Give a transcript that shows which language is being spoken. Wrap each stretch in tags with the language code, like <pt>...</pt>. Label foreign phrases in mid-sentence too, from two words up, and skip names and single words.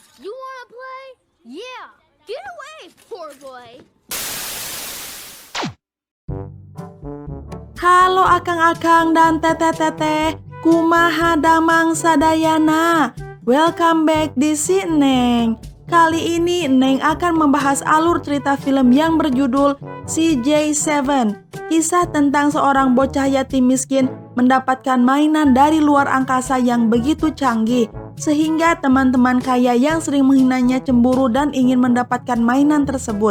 <en>You wanna play? Yeah. Get away, poor boy.</en> <su>Halo akang-akang dan teteh-teteh, kumaha damang sadayana.</su> <en>Welcome back</en> <id>di si Neng. Kali ini Neng akan membahas alur cerita film yang berjudul CJ7. Kisah tentang seorang bocah yatim miskin mendapatkan mainan dari luar angkasa yang begitu canggih, sehingga teman-teman kaya yang sering menghinanya cemburu dan ingin mendapatkan mainan tersebut.</id>